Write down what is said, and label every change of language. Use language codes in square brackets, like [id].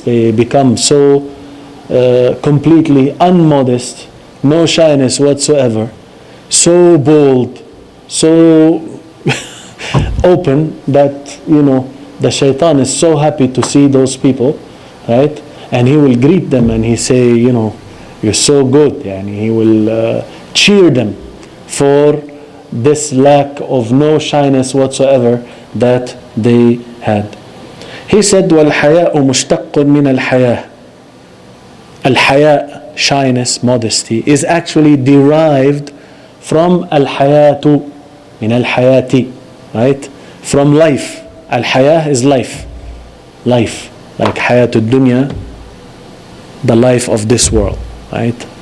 [en] They become so completely unmodest, no shyness whatsoever, so bold, so open that the shaitan is so happy to see those people, right? And he will greet them and he say, you're so good, and he will cheer them for this lack of no shyness whatsoever that they had. He said, [ar] وَالْحَيَاءُ مُشْتَقٌ مِنَ الْحَيَاءِ. [en] Al-haya, shyness, modesty, is actually derived from al-hayatu, min al-hayati, right? From life. Al-haya is life. Life. Like hayatul dunya, the life of this world, right?